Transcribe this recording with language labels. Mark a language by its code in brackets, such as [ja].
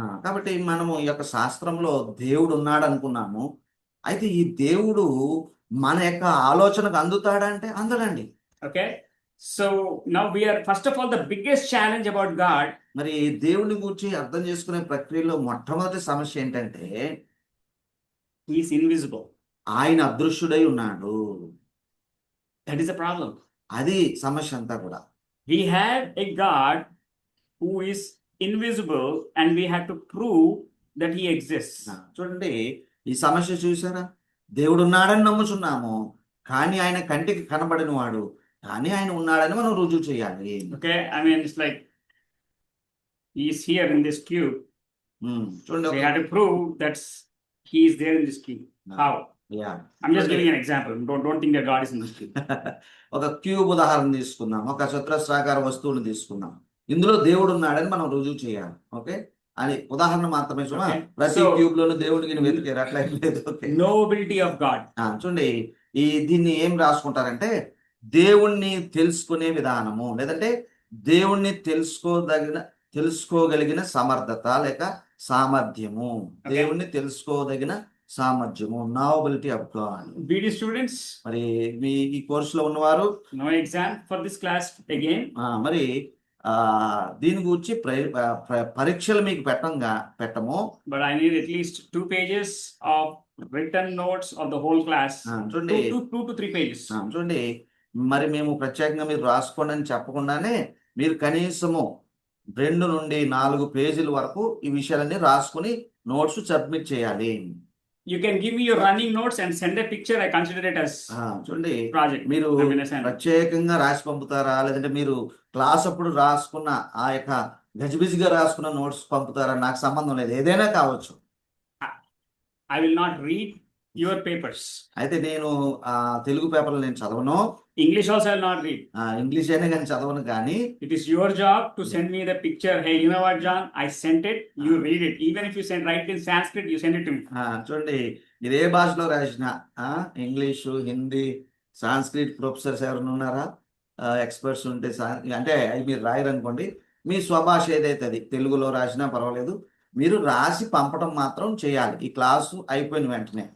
[te] కాబట్టి మనము ఈ యొక్క శాస్త్రంలో దేవుడు ఉన్నాడు అనుకున్నాము. అయితే ఈ దేవుడు మన యొక్క ఆలోచనకు అందుతాడంటే అందడండి. [en] Okay, so now we are, first of all, the biggest challenge about God. [te] మరి దేవుని గురించి అర్థం చేసుకునే ప్రక్రియలో మొట్టమొదటి సమస్య ఏంటంటే [en] He is invisible. [te] ఆయన అదృశ్యుడై ఉన్నాడు. [en] That is the problem. [te] అది సమస్య అంతా కూడా. [en] We have a God who is invisible and we have to prove that he exists. [te] చూడండి ఈ సమస్య చూసారా, దేవుడు ఉన్నాడని నమ్ముచున్నాము, కానీ ఆయన కంటికి కనబడిన వాడు, కానీ ఆయన ఉన్నాడని మనం రుజువు చేయాలి. [en] Okay, I mean it's like he is here in this cube. [te] చూడండి [en] We have to prove that he is there in this cube. How? I'm just giving an example. Don't think that God is in this cube. [te] ఒక cube ఉదాహరణ తీసుకుందాం, ఒక చతురస్రాకార వస్తువుని తీసుకుందాం, ఇందులో దేవుడు ఉన్నాడని మనం రుజువు చేయాలి. ఓకే, అని ఉదాహరణ మాత్రమే. [en] Okay. [te] ప్రతి [en] So, [te] క్యూబ్ లోను దేవుడికి వెతికారు, అట్లా ఏం లేదు. Okay, [en] Knowability of God. [te] చూడండి దీన్ని ఏం రాసుకుంటారంటే దేవుణ్ణి తెలుసుకునే విధానము, లేదంటే దేవుణ్ణి తెలుసుకోగలిగిన సమర్థత లేక సామర్థ్యము, దేవుణ్ణి తెలుసుకోదగిన సామర్థ్యము, నావబిలిటీ ఆఫ్ గాడ్. [en] BD students, [te] మరి మీ ఈ కోర్సులో ఉన్నవారు [en] no exam for this class again. [te] మరి దీని గురించి పరీక్షలు మీకు పెట్టము, [en] But I need at least 2 pages of written notes of the whole class. [te] చూడండి [en] 2 to 3 pages. [te] చూడండి మరి మేము ప్రత్యేకంగా మీరు రాసుకోండి అని చెప్పకుండానే మీరు కనీసము 2 నుండి 4 పేజీల వరకు ఈ విషయాలన్నీ రాసుకుని నోట్స్ సబ్మిట్ చేయాలి. [en] You can give me your running notes and send a picture. I consider it as [te] చూడండి [en] project. [te] మీరు [en] I mean, assignment. [te] ప్రత్యేకంగా రాసి పంపుతారా, లేదంటే మీరు క్లాస్ అప్పుడు రాసుకున్న ఆ యొక్క గజిబిజిగా రాసుకున్న నోట్స్ పంపుతారా, నాకు సంబంధం లేదు, ఏదైనా కావచ్చు. [en] I will not read your papers. [te] అయితే నేను తెలుగు పేపర్లు నేను చదవను, [en] English also I will not read. [te] English అయినా కానీ చదవను, కానీ [en] It is your job to send me the picture. Hey, you know what, John? I sent it. You read it. Even if you write in Sanskrit, you send it to me. [te] చూడండి మీరు ఏ భాషలో రాసినా, English, Hindi, Sanskrit professors ఎవరైనా ఉన్నారా, experts ఉంటే అంటే అవి మీరు రాయరనుకోండి, మీ స్వభాష ఏదైతే అది తెలుగులో రాసినా పర్వాలేదు, మీరు రాసి పంపడం మాత్రం చేయాలి ఈ క్లాసు అయిపోయిన వెంటనే.